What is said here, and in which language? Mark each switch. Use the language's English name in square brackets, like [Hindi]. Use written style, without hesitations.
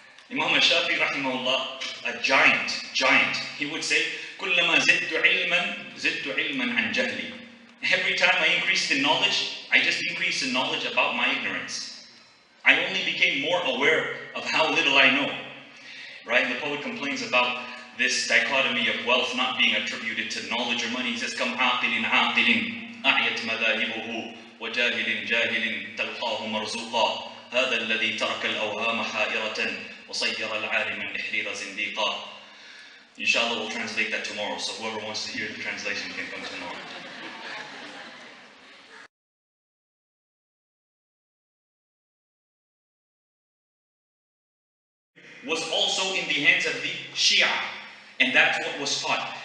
[English] Imam al-Shafi'i rahimahullah, a giant, he would say, [Arabic] كُلَّمَا زِدْتُ عِلْمًا عَنْ جَهْلِي. [English] Every time I increased in knowledge, I just increased in knowledge about my ignorance. I only became more aware of how little I know. Right? The poet complains about this dichotomy of wealth not being attributed to knowledge or money. He says, [Arabic] كَمْ عَاقِلٍ عَاقِلٍ أَعْيَتْ مَذَاهِبُهُ وَجَاهِلٍ جَاهِلٍ تَلْقَاهُ مَرْزُوقًا هَذَا الَّذِي تَرَكَ الْأَوْهَامَ حَائِرَةً وَصَيَّرَ الْعَالِمَ النِّحْرِيرَ زِنْدِيقًا. [English] Inshallah, we'll translate that tomorrow. So whoever wants to hear the translation can come tomorrow. Was also in the hands of the Shia, and that's what was taught.